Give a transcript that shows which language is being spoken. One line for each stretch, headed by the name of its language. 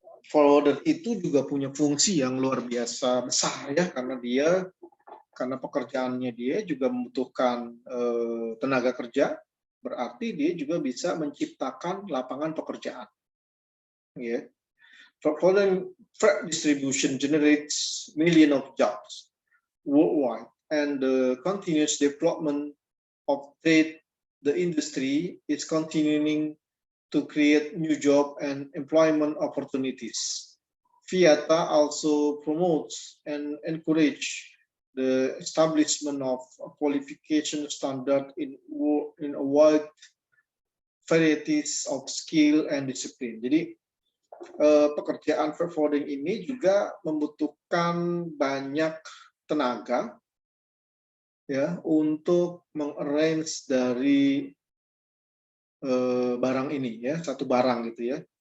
Indonesian: Forwarder itu juga punya fungsi yang luar biasa besar, ya, karena pekerjaannya dia juga membutuhkan tenaga kerja, berarti dia juga bisa menciptakan lapangan pekerjaan. Ya.
English: Forwarding freight distribution generates millions of jobs worldwide, and the continuous development of trade, the industry is continuing to create new job and employment opportunities. FIATA also promotes and encourage the establishment of a qualification standard in a wide varieties of skill and discipline.
Indonesian: Jadi pekerjaan freight forwarding ini juga membutuhkan banyak tenaga, ya, untuk mengarrange dari barang ini, ya, satu barang gitu, ya.